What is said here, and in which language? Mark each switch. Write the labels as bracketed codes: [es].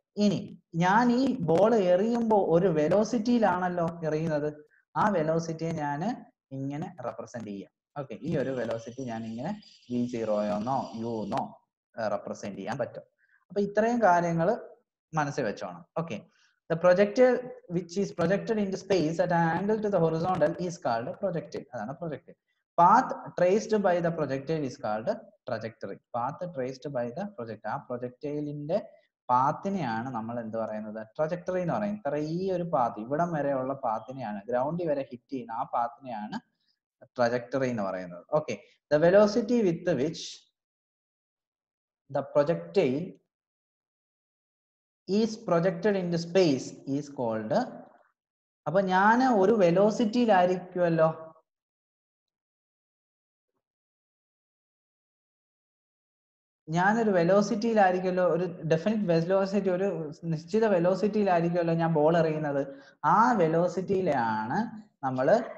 [ml] ഇനി ഞാൻ ഈ ബോൾ എറിയുമ്പോൾ ഒരു വെലോസിറ്റിയിലാണല്ലോ എറിയുന്നത്. ആ വെലോസിറ്റിയെ ഞാൻ ഇങ്ങനെ റെപ്രസെന്റ് ചെയ്യാം. ഓക്കെ, ഈ ഒരു വെലോസിറ്റി ഞാൻ ഇങ്ങനെ v0 യുന്നോ റെപ്രസെന്റ് ചെയ്യാൻ പറ്റും. അപ്പൊ ഇത്രയും കാര്യങ്ങൾ മനസ്സിൽ വെച്ചോണം. [en] Okay, the projectile which is projected into space at an angle to the horizontal is called projectile. [ml] അതാണ് projectile. [en] Path traced by the projectile is called trajectory. Path traced by the projectile. [ml] ആ പ്രൊജക്ടൈലിന്റെ പാത്തിനെയാണ് നമ്മൾ എന്ത് പറയുന്നത്? Trajectory എന്ന് പറയുന്നത്. ഇത്ര ഈ ഒരു പാത്ത് ഇവിടം വരെയുള്ള പാത്തിനെയാണ്, ഗ്രൗണ്ടിൽ വരെ ഹിറ്റ് ചെയ്യുന്ന ആ പാത്തിനെയാണ് ട്രജക്ടറി എന്ന് പറയുന്നത്. [en] Okay, the velocity with which the projectile is projected into space is called. [ml] അപ്പൊ ഞാൻ ഒരു വെലോസിറ്റിയിലായിരിക്കുമല്ലോ, ഞാനൊരു വെലോസിറ്റിയിലായിരിക്കുമല്ലോ, ഒരു ഡെഫിനിറ്റ് വെലോസിറ്റി, ഒരു നിശ്ചിത വെലോസിറ്റിയിലായിരിക്കുമല്ലോ ഞാൻ ബോൾ എറിയുന്നത്. ആ വെലോസിറ്റിയിലാണ് നമ്മള്